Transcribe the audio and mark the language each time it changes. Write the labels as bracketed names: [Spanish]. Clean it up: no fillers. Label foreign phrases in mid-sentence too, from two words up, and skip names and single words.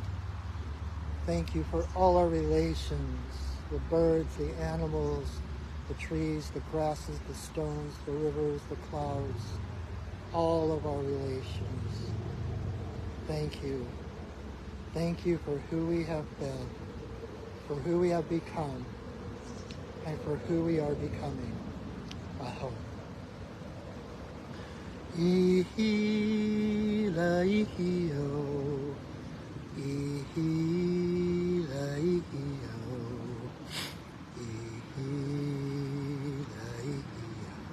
[English] Thank you for all our relations, the birds, the animals, the trees, the grasses, the stones, the rivers, the clouds, all of our relations. Thank you. Thank you for who we have been, for who we have become, and for who we are becoming. Aho. Ihi la ihi o. Ihi la ihi o. Ihi la ihi o.